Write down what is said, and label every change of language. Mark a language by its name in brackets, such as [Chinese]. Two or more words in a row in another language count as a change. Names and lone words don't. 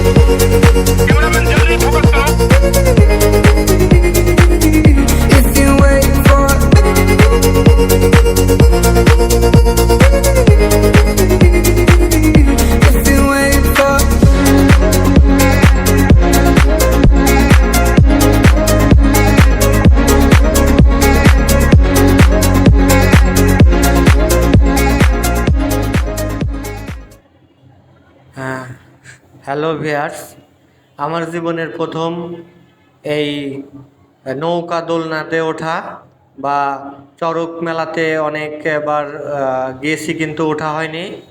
[English] If you wait for me, if you wait for [Bangla] হ্যাঁ, [English] hello viewers, [Bangla] আমার জীবনের প্রথম এই নৌকা দোলনাতে ওঠা বা চড়ক মেলাতে অনেকবার গিয়েছি, কিন্তু ওঠা হয়নি।